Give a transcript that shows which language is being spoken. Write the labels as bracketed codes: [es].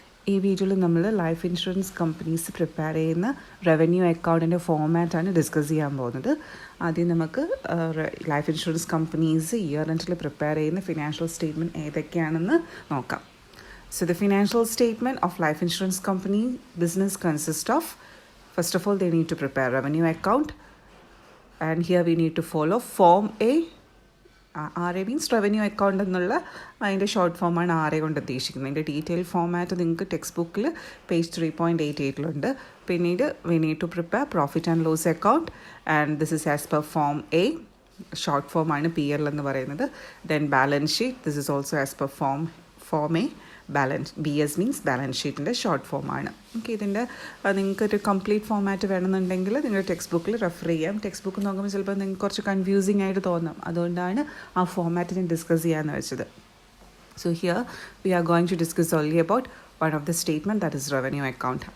[ml] ഈ വീഡിയോയിൽ നമ്മൾ ലൈഫ് ഇൻഷുറൻസ് കമ്പനീസ് പ്രിപ്പയർ ചെയ്യുന്ന റവന്യൂ അക്കൗണ്ടിൻ്റെ ഫോമാറ്റാണ് ഡിസ്കസ് ചെയ്യാൻ പോകുന്നത്. ആദ്യം നമുക്ക് ലൈഫ് ഇൻഷുറൻസ് കമ്പനീസ് ഇയർ എൻഡിൽ പ്രിപ്പയർ ചെയ്യുന്ന ഫിനാൻഷ്യൽ സ്റ്റേറ്റ്മെൻറ്റ് ഏതൊക്കെയാണെന്ന് നോക്കാം. [en] So the financial statement of life insurance company business consists of, first of all, they need to prepare revenue account, and here we need to follow Form A. RA means revenue account [ml] എന്നുള്ള അതിൻ്റെ short ഫോമാണ് RA കൊണ്ട് ഉദ്ദേശിക്കുന്നത്. അതിൻ്റെ detail format നിങ്ങൾക്ക് text ബുക്കിൽ page 3.88 പിന്നീട് [en] we need to prepare profit and loss account, and this is as per Form A. [ml] Short ഫോമാണ് PL എന്ന് പറയുന്നത്. [en] Then balance sheet, this is also as per Form A. [ml] BS means balance ഷീറ്റിൻ്റെ short ഫോമാണ്. Okay, ഇതിൻ്റെ നിങ്ങൾക്കൊരു complete format വേണമെന്നുണ്ടെങ്കിൽ നിങ്ങളുടെ text ബുക്കിൽ റെഫർ ചെയ്യാം. ടെക്സ്റ്റ് ബുക്ക് നോക്കുമ്പോൾ ചിലപ്പോൾ നിങ്ങൾക്ക് കുറച്ച് കൺഫ്യൂസിങ് ആയിട്ട് തോന്നാം. അതുകൊണ്ടാണ് ആ ഫോമാറ്റ് ഞാൻ ഡിസ്കസ് ചെയ്യാമെന്ന് വെച്ചത്. [en] So here we are going to discuss only about one of the statement, that is revenue account.